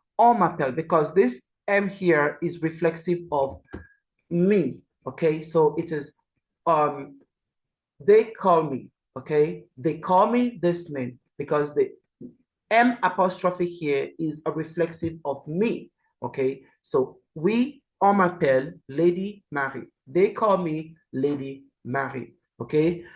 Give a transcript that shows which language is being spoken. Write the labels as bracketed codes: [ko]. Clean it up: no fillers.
[fr] On m'appelle, [en] because this M here is reflexive of me. Okay, so it is they call me, okay? They call me this name because the M apostrophe here is a reflexive of me, okay? So we, [fr] on m'appelle [en] Lady Marie. They call me Lady Marie, okay?